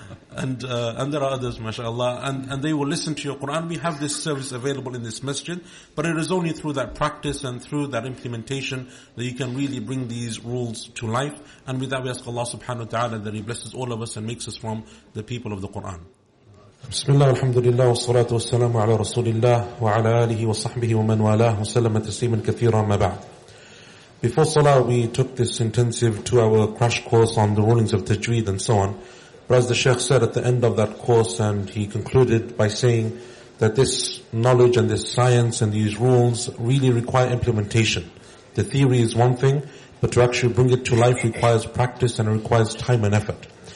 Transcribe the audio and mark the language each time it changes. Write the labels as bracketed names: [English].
[English] and there are others, mashallah, and they will listen to your Quran. We have this service available in this masjid, but it is only through that practice and through that implementation that you can really bring these rules to life. And with that, we ask Allah subhanahu wa ta'ala that He blesses all of us and makes us from the people of the Quran. [Arabic] بسم الله والحمد لله والصلاة والسلام على رسول الله وعلى آله وصحبه ومن والاه وسلم تسليما كثيرا ما بعد. [English] Before Salah, we took this intensive two-hour crash course on the rulings of Tajweed and so on. But as the Sheikh said at the end of that course, and he concluded by saying that this knowledge and this science and these rules really require implementation. The theory is one thing, but to actually bring it to life requires practice and it requires time and effort.